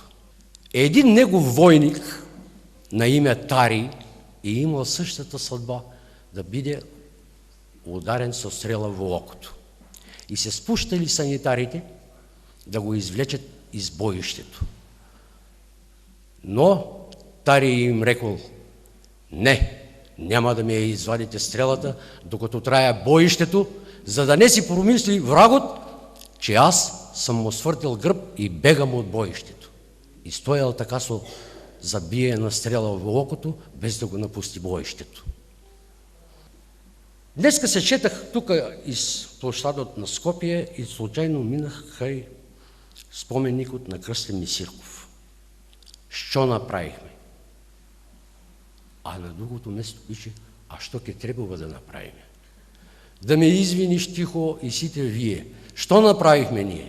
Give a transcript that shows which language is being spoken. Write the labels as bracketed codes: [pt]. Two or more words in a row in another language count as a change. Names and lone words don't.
[mk] Един негов војник на име Тари и имал [bg] същата съдба [mk] да биде ударен со стрела во окото. И се спуштали санитарите да го извлечат из боиштето. [bg] Но Тари им рекол: не, няма да ми [mk] ја извадите стрелата [bg] докато трае боиштето, за да не си промисли врагот, че аз съм му свъртил гръб и бегам от боиштето. [mk] И стоял така со забиена стрела во окото, без да го напусти боиштето. Днеска се четах тука из площадот на Скопие и [bg] случайно минах [mk] кај споменикот на Крстен Мисирков. Што направихме? А на другото место пише: а што ќе требува да направиме? Да ме извиниш тихо и сите вие. Што направихме ние?